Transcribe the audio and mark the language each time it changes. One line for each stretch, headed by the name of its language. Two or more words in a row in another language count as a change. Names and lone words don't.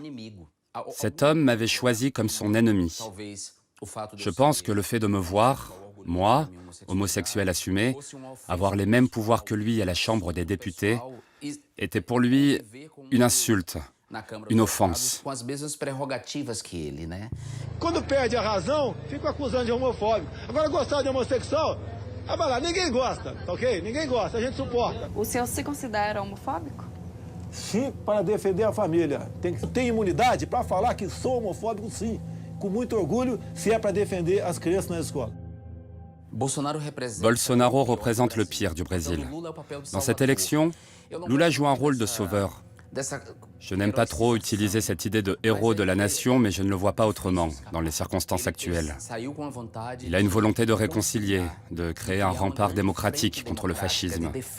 French: Cet homme m'avait choisi comme son ennemi. Je pense que le fait de me voir, moi, homosexuel assumé, avoir les mêmes pouvoirs que lui à la Chambre des députés, était pour lui une insulte, une offense.
Portuguese: Quando perde a razão, fica acusando de homofóbico. Agora, gostar de homossexual, vai lá, ninguém gosta, tá ok? Ninguém gosta, a gente suporta. O senhor se considera homofóbico? Sim, para defender a família. Tem imunidade para falar que sou homofóbico, sim. Com muito orgulho, se é para defender as crianças na escola.
French: Bolsonaro représente le pire du Brésil. Dans cette élection, Lula joue un rôle de sauveur. Je n'aime pas trop utiliser cette idée de héros de la nation, mais je ne le vois pas autrement dans les circonstances actuelles. Il a une volonté de réconcilier, de créer un rempart démocratique contre le fascisme.